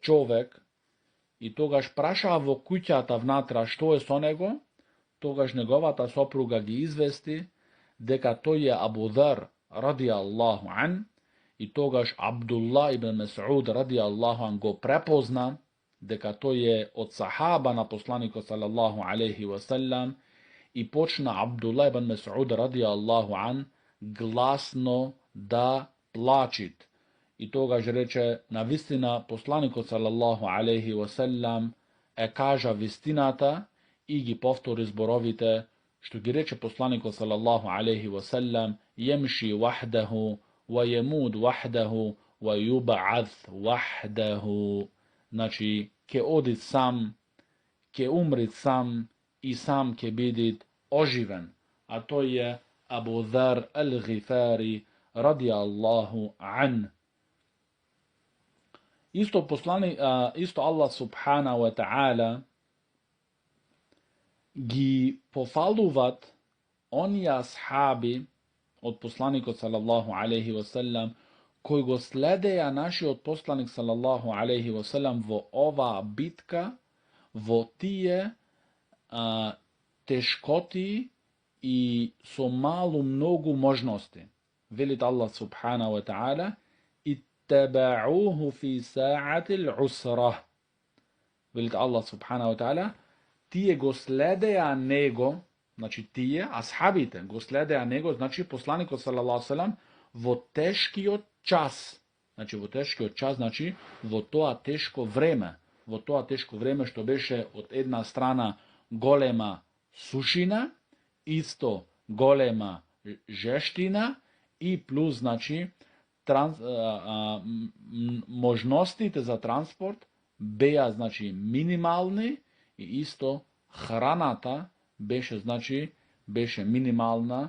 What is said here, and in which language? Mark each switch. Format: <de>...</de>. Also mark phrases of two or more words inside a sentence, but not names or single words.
<mk>човек, и тогаш прашаа во куќата внатра што е со него, тогаш неговата сопруга ги извести дека тој е Абу Дер</mk> <ar>رضي الله عنه,</ar> <mk>и тогаш Абдулла ибн Мес'уд</mk> <ar>رضي الله عنه</ar> <mk>го препозна дека тој е од сахаба на посланикот</mk> <ar>صلى الله عليه وسلم,</ar> <mk>и почна Абдулла ибн Мес'уд</mk> <ar>رضي الله عنه</ar> <mk>гласно да плачит. И тогаш рече, навистина посланикот</mk> <ar>صلى الله عليه وسلم</ar> <mk>е кажа вистината и ги повтори зборовите што ги рече посланикот</mk> <ar>صلى الله عليه وسلم: يمشي وحده ويموت وحده ويبعث وحده.</ar> <mk>Значи, ке оди сам, ке умрит сам и сам ке бидит оживен. А тој е Абу Дер ел-Гифари</mk> <ar>رضي الله عنه.</ar> <mk>Исто</mk> <ar>الله سبحانه وتعالى</ar> <mk>ги пофалуват оние асхаби од посланикот</mk> <ar>صلى الله عليه وسلم,</ar> <mk>кој го следеја нашиот посланик салаллаху алейхи ва селем во оваа битка, во тие тешкоти и со малу многу можности. Велит</mk> <ar>الله سبحانه وتعالى: اتبعوه في ساعة العسرة.</ar> <mk>Велит</mk> <ar>الله سبحانه وتعالى:</ar> <mk>тие го следеа него, значи тие, асхабите, го следеа него, значи посланикот</mk> <ar>صلى الله سلم,</ar> <mk>во тешкиот час. Значи во тешкиот час, значи во тоа тешко време. Во тоа тешко време што беше од една страна голема сушина, исто голема жештина, и плюс, значи, можностите за транспорт беа, значи, минимални, и исто храната беше минимална.</mk>